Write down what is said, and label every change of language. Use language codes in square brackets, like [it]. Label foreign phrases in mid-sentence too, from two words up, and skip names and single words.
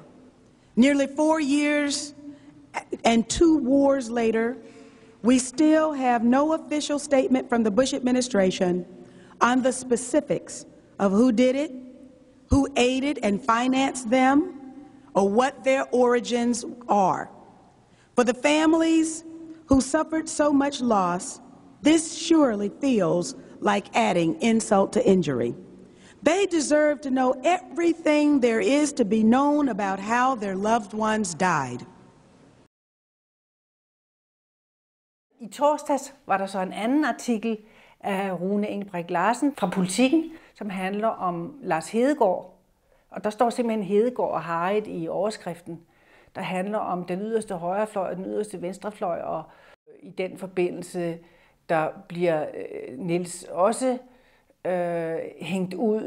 [en] Nearly 4 years and 2 wars later, we still have no official statement from the Bush administration on the specifics of who did it, who aided and financed them, or what their origins are. For the families who suffered so much loss, this surely feels like adding insult to injury. They deserve to know everything there is to be known about how their loved ones died. [da] I torsdags var der så en anden artikel af Rune Engelbrekt Larsen fra Politiken, som handler om Lars Hedegaard. Og der står simpelthen Hedegaard og Harriet i overskriften, der handler om den yderste højrefløj og den yderste venstrefløj, og i den forbindelse, der bliver Niels også hængt ud.